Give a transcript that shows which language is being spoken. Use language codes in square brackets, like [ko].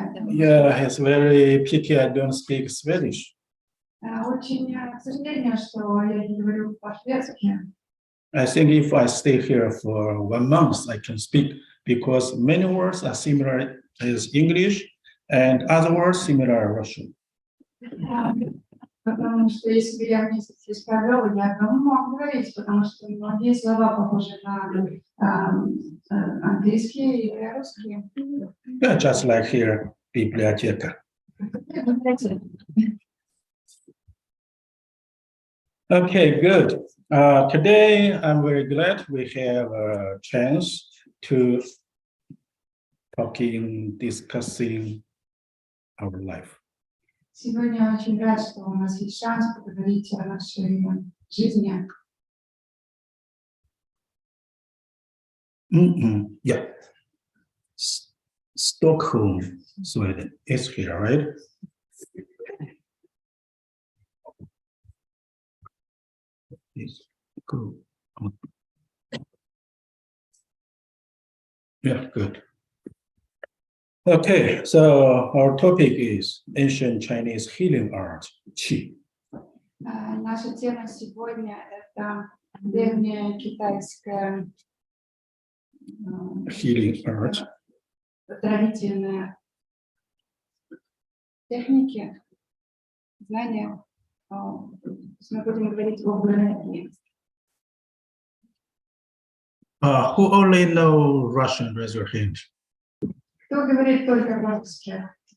[en] Yeah, it's very pity I don't speak Swedish. [ru] Очень, к сожалению, что я не говорю по-шведски. [en] I think if I stay here for 1 month, I can speak because many words are similar as English and other words similar Russian. [ru] Потому что если бы я месяц здесь провел, я давно мог говорить, потому что многие слова похожи на английский и русский. [en] Yeah, just like here, biblioteca. Okay, good. Today, I'm very glad we have a chance to discussing our life. Сегодня очень рад, что у нас есть шанс поговорить о нашей жизни. Yeah. Stockholm, Sweden is here, right? Cool. Yeah, good. Okay, so our topic is ancient Chinese healing art, Qi. [ru] Наша тема сегодня – это древняя китайская [en] Healing art. [ru] Оздоровительные техники, знания. Мы будем говорить об энергии. [en] Who only know Russian, raise your hand. [ru] Кто говорит только по-русски?